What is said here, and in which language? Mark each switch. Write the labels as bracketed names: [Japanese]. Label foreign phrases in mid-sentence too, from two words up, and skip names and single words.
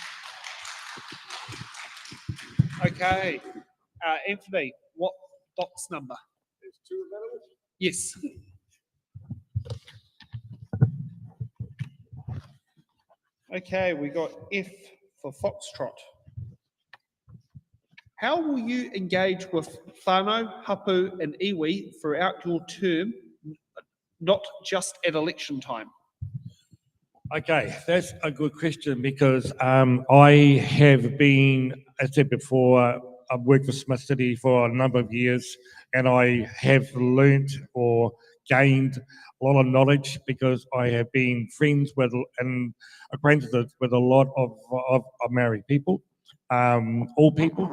[English] Okay, Anthony, what box number? There's 2 available? Yes. Okay, we got F for Foxtrot. How will you engage with [Māori] whānau, hapu [English] and iwi throughout your term, not just at election time? Okay, that's a good question because I have been, as I said before, I've worked for Smith City for a number of years, and I have learnt or gained a lot of knowledge because I have been friends with and acquainted with a lot of Maori people, all people.